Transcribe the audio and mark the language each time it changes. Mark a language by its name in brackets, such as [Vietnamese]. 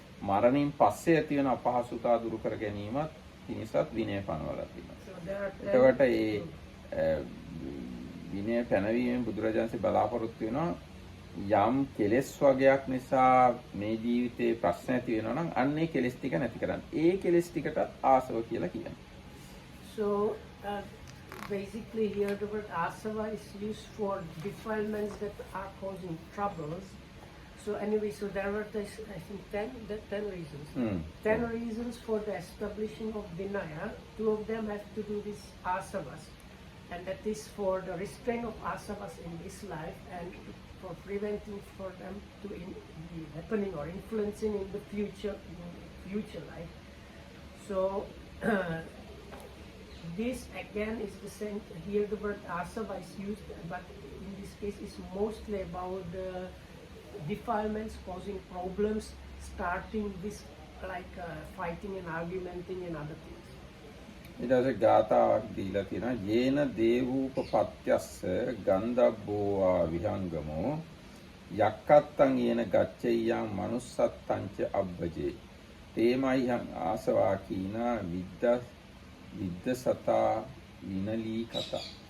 [Sinhala] මරණින් පස්සේ ඇතිවෙන අපහසුතා දුරු කර ගැනීමත් පිණිසත් විනය පනවලා තියෙනවා. එතකොට ඒ විනය පැනවීමෙන් බුදුරජාණන්සේ බලාපොරොත්තු වෙනවා යම් කෙලෙස් වගයක් නිසා මේ ජීවිතේ ප්‍රශ්න ඇති වෙනවා නම් අන්නේ කෙලෙස් ටික නැති කරන්න. ඒ කෙලෙස් ටිකට ආසව කියලා කියනවා. [English] So basically here the word asava is used for defilements that are causing troubles. So anyway, so there were I think 10 reasons. 10 reasons for the establishing of Vinaya. 2 of them have to do with asavas. And that is for the restraint of asavas in this life and for preventing for them to be happening or influencing in the future life. So this again is the same. Here the word asava is used, but in this case it's mostly about the defilements causing problems, starting with like fighting and argumenting and other things. [Sinhala] ඊට පස්සේ ගාථාවක් දීලා තියෙනවා [Pali] යේන දේවූපපත්‍යස්ස ගන්ධබ්බෝවා විහංගමෝ යක්කත්තං යේන ගච්ඡෙය්‍යං මනුස්සත්තංච අබ්බජේ තේමයිහං ආසවා කීනා විද්දසතා විනලී කතා.